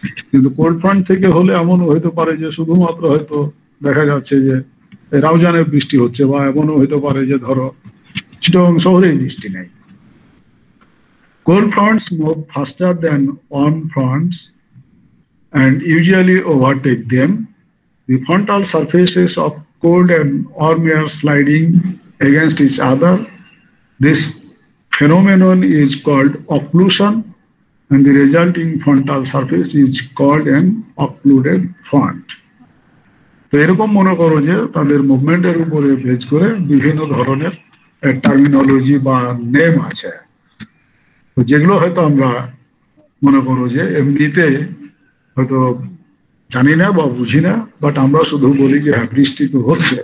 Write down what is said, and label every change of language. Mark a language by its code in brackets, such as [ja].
[bn] কিন্তু cold front থেকে হলে এমন হতে পারে যে শুধুমাত্র হয়তো দেখা যাচ্ছে যে রাউজানে বৃষ্টি হচ্ছে, বা এমনও হতে পারে যে ধরো চিটাগং শহরেই বৃষ্টি নেই। [en] Cold fronts move faster than warm fronts and usually overtake them. The frontal surfaces of cold and warm air sliding against each other. This phenomenon is called occlusion, and the resulting frontal surface is called an occluded front. [bn] তো এরকম মনে করো যে তাদের মুভমেন্টের উপরে base করে বিভিন্ন ধরনের টার্মিনোলজি বা নেম আছে, তো যেগুলো হয়তো আমরা মনে করো যে এমনিতে হয়তো জানি না বা বুঝি না, বাট আমরা শুধু বলি যে হ্যাঁ বৃষ্টি তো হচ্ছে।